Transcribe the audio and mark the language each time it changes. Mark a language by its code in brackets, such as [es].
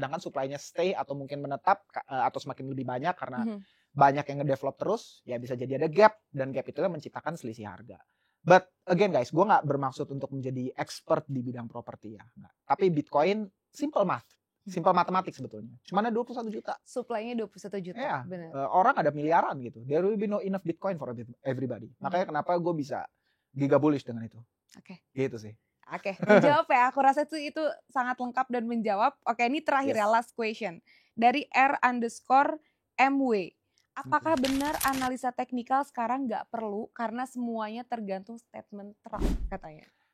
[id] Sedangkan supply-nya stay atau mungkin menetap atau semakin lebih banyak karena banyak yang ngedevelop terus, ya bisa jadi ada gap, dan gap itu menciptakan selisih harga. [en] But again guys, [id] gue gak bermaksud untuk menjadi expert di bidang properti ya. Nggak. Tapi Bitcoin, simple matematik sebetulnya. Cuma ada 21 juta. Supply-nya 21 juta, ya, benar. Orang ada miliaran gitu. [en] There will be no enough Bitcoin for everybody. [id] Makanya kenapa gue bisa giga bullish dengan itu. Gitu sih. Oke, menjawab ya. Aku rasa itu sangat lengkap dan menjawab. Oke, ini terakhir ya, [en] last question. [id] Dari R_MW. Apakah benar analisa teknikal sekarang nggak perlu karena semuanya tergantung statement Trump katanya?